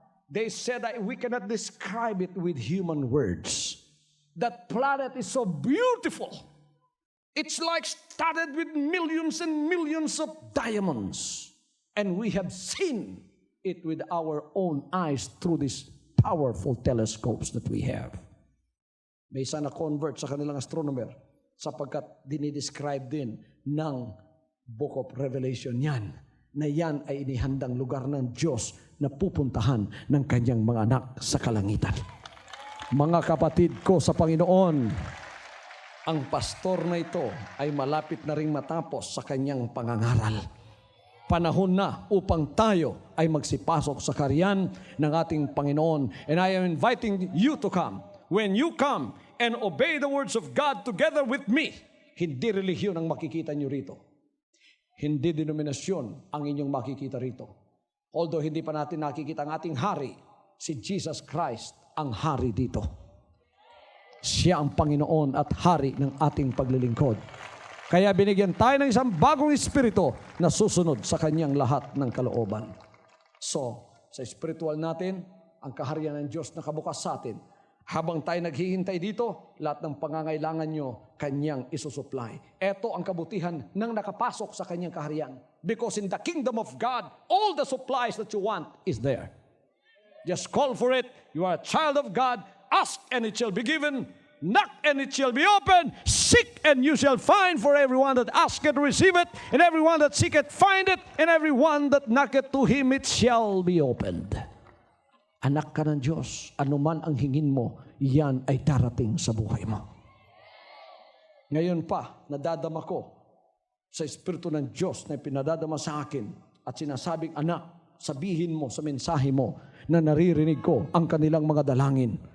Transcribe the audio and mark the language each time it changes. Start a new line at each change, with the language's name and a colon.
English: They said that we cannot describe it with human words. That planet is so beautiful. It's like studded with millions and millions of diamonds. And we have seen it with our own eyes through these powerful telescopes that we have.
Filipino: May isa na convert sa kanilang astronomer sapagkat dinidescribe din ng Book of Revelation yan, na yan ay inihandang lugar ng Diyos na pupuntahan ng kanyang mga anak sa kalangitan. Mga kapatid ko sa Panginoon, ang pastor na ito ay malapit na ring matapos sa kanyang pangangaral. Panahon na upang tayo ay magsipasok sa kaharian ng ating Panginoon.
English: And I am inviting you to come. When you come and obey the words of God together with me,
Filipino: hindi relihiyon ang makikita nyo rito. Hindi denominasyon ang inyong makikita rito. Although hindi pa natin nakikita ang ating hari, si Jesus Christ ang hari dito. Siya ang Panginoon at hari ng ating paglilingkod. Kaya binigyan tayo ng isang bagong espiritu na susunod sa kanyang lahat ng kalooban. So, sa spiritual natin, ang kaharian ng Diyos na kabukas sa atin. Habang tayo naghihintay dito, lahat ng pangangailangan nyo, kanyang isusupply. Ito ang kabutihan ng nakapasok sa kanyang kaharian.
English: Because in the kingdom of God, all the supplies that you want is there. Just call for it. You are a child of God. Ask and it shall be given. Knock and it shall be opened. Seek and you shall find. For everyone that asketh, receive it. And everyone that seeketh, find it. And everyone that knocketh, to him it shall be opened.
Filipino: Anak ka ng Diyos. Anuman ang hingin mo, yan ay darating sa buhay mo. Ngayon pa, nadadama ko sa Espiritu ng Diyos na pinadadama sa akin at sinasabing, anak, sabihin mo sa mensahe mo na naririnig ko ang kanilang mga dalangin.